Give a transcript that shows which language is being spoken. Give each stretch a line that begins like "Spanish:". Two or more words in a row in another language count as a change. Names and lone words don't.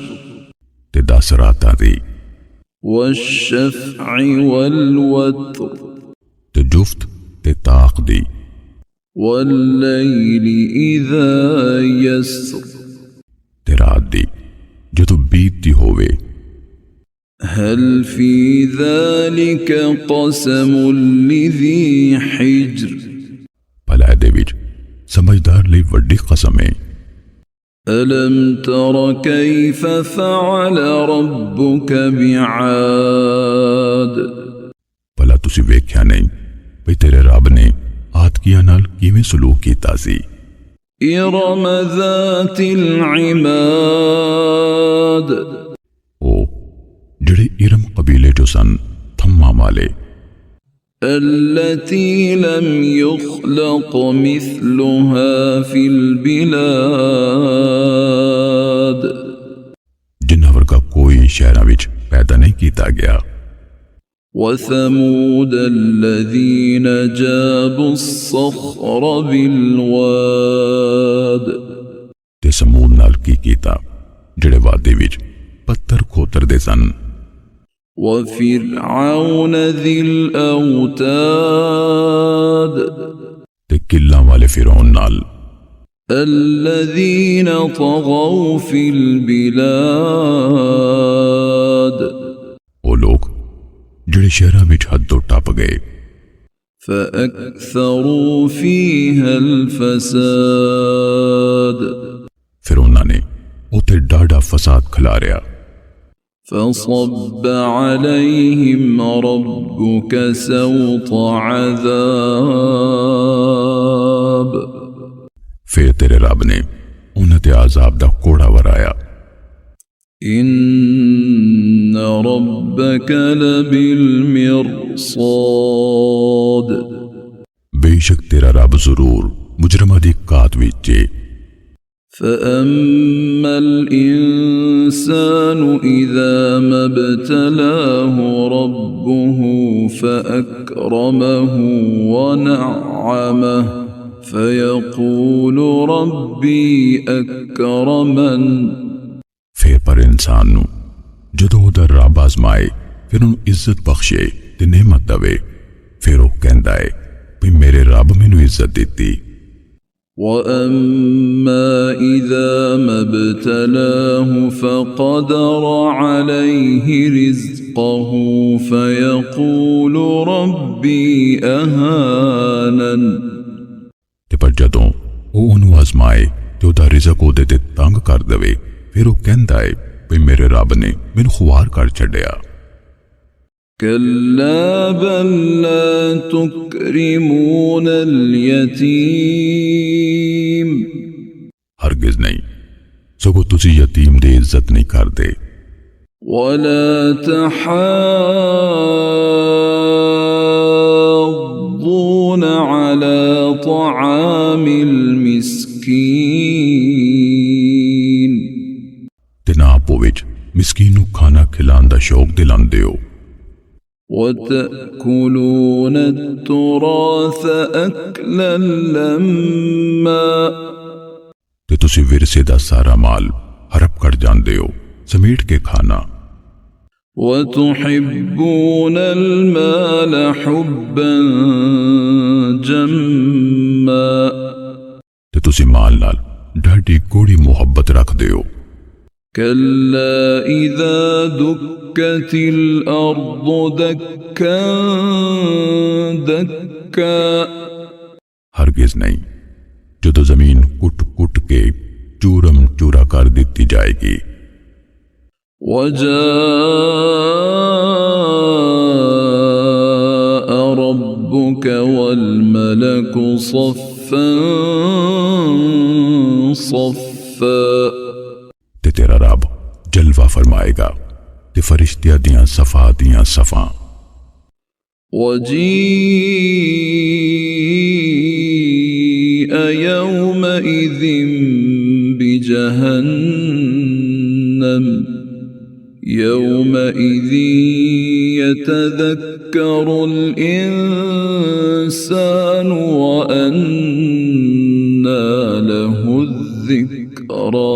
Punjabi: تے 10 راتاں دی،
Arabic: والشفع والوتر،
Punjabi: تے جفت تے طاق دی،
Arabic: واللیل اذا یسر،
Punjabi: تے رات دی جدو بیتتی ہووے۔
Arabic: هل فی ذالک قسم لذی حجر،
Punjabi: بھلا دے وچ سمجھدار لئی وڈی قسم ہے۔
Arabic: الم تر کیف فعل ربک بعاد،
Punjabi: بھلا تسی ویکھیا نہیں بھئی تیرے رب نے عادکیاں نال کیویں سلوک کیتا سی۔
Arabic: ارم ذات العماد،
Punjabi: او جڑے ارم قبیلے جو سن تھما والے،
Arabic: التي لم يخلق مثلها في البلاد،
Punjabi: جنہاں ورگا کوئی شہراں وچ پیدا نہیں کیتا گیا۔
Arabic: وثمود الذين جابوا الصخر بالواد،
Punjabi: تے سمود نال کی کیتا جڑے وادی وچ پتھر کھوتر دے سن۔
Arabic: وفرعون ذی الاوتاد،
Punjabi: تے قلعاں والے فرعون نال،
Arabic: الذين طغوا في البلاد،
Punjabi: او لوگ جڑے شہراں وچ حد تو ٹپ گئے۔
Arabic: فأكثروا فيها الفساد،
Punjabi: پھر انہاں نے اوتے ڈاڈا فساد کھلاریا۔
Arabic: فصب عليهم ربك سوط عذاب،
Punjabi: پھر تیرے رب نے انہاں تے عذاب دا کوڑا ورایا۔
Arabic: ان ربك لبالمرصاد،
Punjabi: بے شک تیرا رب ضرور مجرمہ دی قات وچ ہے۔
Arabic: فأما الإنسان إذا ما ابتلاه ربه فأكرمه ونعمه فيقول ربي أكرمن،
Punjabi: پھر پر انسان نو جدو دا رب آزمائے پھر انہوں عزت بخشے تے نعمت دوے، پھر وہ کہندا ہے بھئی میرے رب مینوں عزت دیتی۔
Arabic: وَأَمَّا إِذَا مَا ابْتَلَاهُ فَقَدَرَ عَلَيْهِ رِزْقَهُ فَيَقُولُ رَبِّي أَهَانَنِ،
Punjabi: تے پر جدوں وہ انہوں آزمائے تے او دا رزق او دے تے تنگ کر دوے، پھر وہ کہندا ہے بھئی میرے رب نے مینوں خوار کر چھڈیا۔
Arabic: كَلَّا بَل لَّا تُكْرِمُونَ الْيَتِيمَ،
Punjabi: ہرگز نہیں، سگو تسی یتیم دے عزت نہیں کر دے۔
Arabic: وَلَا تَحَاضُّونَ عَلَى طَعَامِ الْمِسْكِينِ،
Punjabi: تے نہ آپو وچ مسکین نو کھانا کھلان دا شوق دلاندے ہو۔
Arabic: وَتَأْكُلُونَ التُّرَاثَ أَكْلًا لَمًّا،
Punjabi: تے تسی ورثے دا سارا مال ہڑپ کر جاندے ہو سمیٹ کے کھانا۔
Arabic: وَتُحِبُّونَ الْمَالَ حُبًّا جَمًّا،
Punjabi: تے تسی مال نال ڈاڈی کوڑی محبت رکھ دے ہو۔
Arabic: كَلَّا إِذَا دُكَّتِ الْأَرْضُ دَكًّا دَكًّا،
Punjabi: ہرگز نہیں، جدو زمین کٹ کٹ کے چورم چورا کر دیتی جائے گی۔
Arabic: وَجَاءَ رَبُّكَ وَالْمَلَكُ صَفًّا صَفًّا،
Punjabi: تے تیرا رب جلوہ فرمائے گا تے فرشتیاں دیاں صفا دیاں صفاں۔
Arabic: وَجِيءَ يومئذ بجهنم يومئذ يتذكر الإنسان وأنى له الذكرى